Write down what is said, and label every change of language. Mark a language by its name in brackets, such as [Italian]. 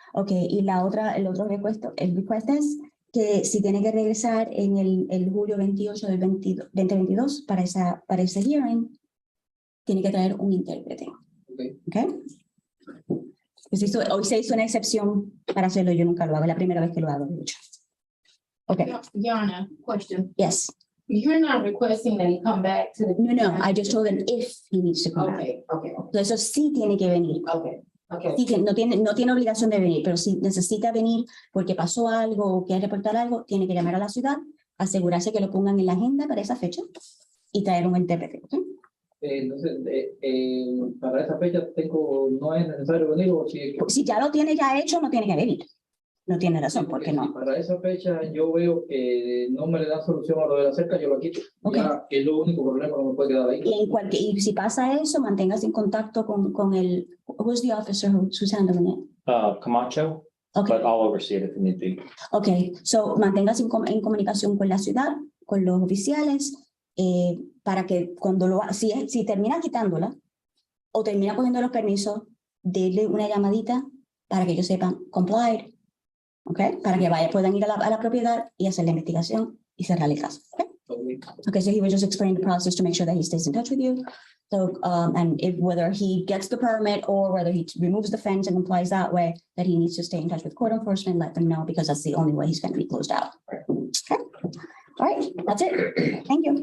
[Spanish] Okay, y el otro request es que si tiene que regresar en el julio 28 del 2022 para ese hearing, tiene que traer un intérprete. [English] Okay. [Spanish] Hoy se hizo una excepción para hacerlo, yo nunca lo hago, es la primera vez que lo hago, de hecho. [English] Okay, Yana, question. yes. You're not requesting that he come back to the. No, I just told him if he needs to come back. Okay. [Spanish] Entonces, eso sí tiene que venir. [English] Okay. [Spanish] Sí, que no tiene obligación de venir, pero si necesita venir porque pasó algo o quiere reportar algo, tiene que llamar a la ciudad, asegurarse que lo pongan en la agenda para esa fecha y traer un intérprete. ¿Okay? Entonces, para esa fecha no es necesario venir, o Si ya lo tiene ya hecho, no tiene que venir. No tiene razón, ¿por qué no? Si para esa fecha yo veo que no me le dan solución a lo de la cerca, yo lo quito. [English] Okay. [Spanish] Ya, que es lo único problema que me puede quedar ahí. Y si pasa eso, manténgase en contacto con el, [English] who's the officer who's handling it? Camacho, Okay. but I'll oversee it if need be. Okay, so [Spanish] manténgase en comunicación con la ciudad, con los oficiales, para que cuando si termina quitándola o termina cogiendo los permisos, denle una llamadita para que ellos sepan complied, okay, para que puedan ir a la propiedad y hacer la investigación y cerrar el caso. Okay? [English] Okay, so he was just explaining the process to make sure that he stays in touch with you. So, and if whether he gets the permit or whether he removes the fence and complies that way, that he needs to stay in touch with code enforcement, let them know, because that's the only way he's gonna be closed out. Okay, all right, that's it. Thank you.